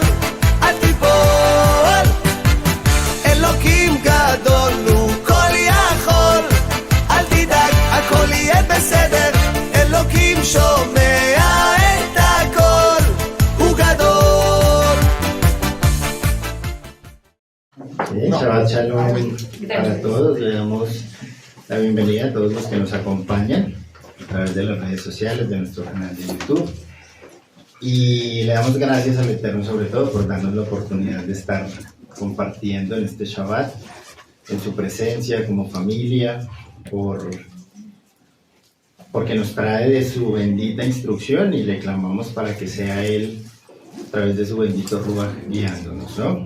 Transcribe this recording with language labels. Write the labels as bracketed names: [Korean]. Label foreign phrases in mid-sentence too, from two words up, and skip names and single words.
[Hebrew] אל תיפול, אלוקים גדול, הוא כל יכול. אל תדאג, הכל יהיה בסדר, אלוקים שומע את הכל, הוא גדול. שבת שלום [Spanish] para todos. Le damos la bienvenida a todos los que nos acompañan a través de las redes sociales, de nuestro canal de YouTube. Y le damos gracias al Eterno sobre todo por darnos la oportunidad de estar compartiendo en este Shabbat, en su presencia como familia, porque nos trae de su bendita instrucción y le clamamos para que sea Él a través de su bendito Ruach guiándonos, ¿no?